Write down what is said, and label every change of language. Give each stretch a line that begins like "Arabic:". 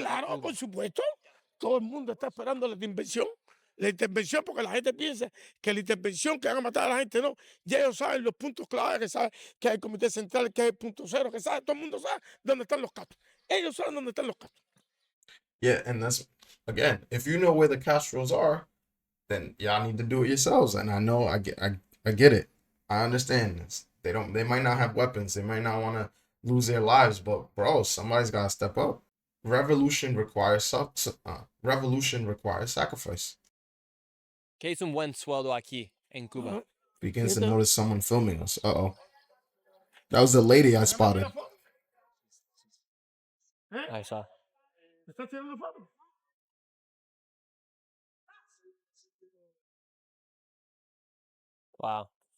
Spanish: Claro, Cuba? por supuesto. Todo el mundo está esperando la intervención. La intervención, porque la gente piensa que la intervención que van a matar a la gente, no. Ya ellos saben los puntos claves, que saben que hay el comité central, que hay el punto cero, que sabe, todo el mundo sabe dónde están los casos. Ellos saben dónde están los casos.
English: Yeah, and that's, again, if you know where the Castros are, then y'all need to do it yourselves. And I know, I get it. I understand this. They might not have weapons. They might not want to lose their lives, but bro, somebody's got to step up. Revolution requires sacrifice.
Spanish: ¿Qué es un buen sueldo aquí en Cuba?
English: Begins to notice someone filming us. Uh-oh. That was the lady I spotted.
Spanish: Ahí está. ¿Estás tirando foto?
English: Wow.